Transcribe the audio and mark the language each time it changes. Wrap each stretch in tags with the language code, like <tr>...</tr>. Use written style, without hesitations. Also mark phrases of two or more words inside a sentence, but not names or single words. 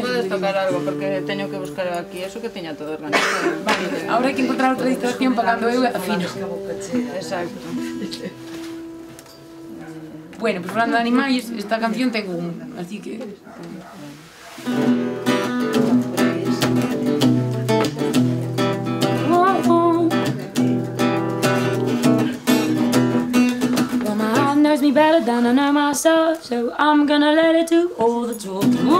<gl>podes eso. tocar algo porque teño que buscar aquí eso que teña todo organizado. Vale, ahora hai que encontrar outra distracción para cando eu afino. Exacto. Bueno, pues falando de animais, esta canción ten un, así que...</gl> <en>Well, my heart knows me better than I know myself, so I'm gonna let it do all the talking.</en>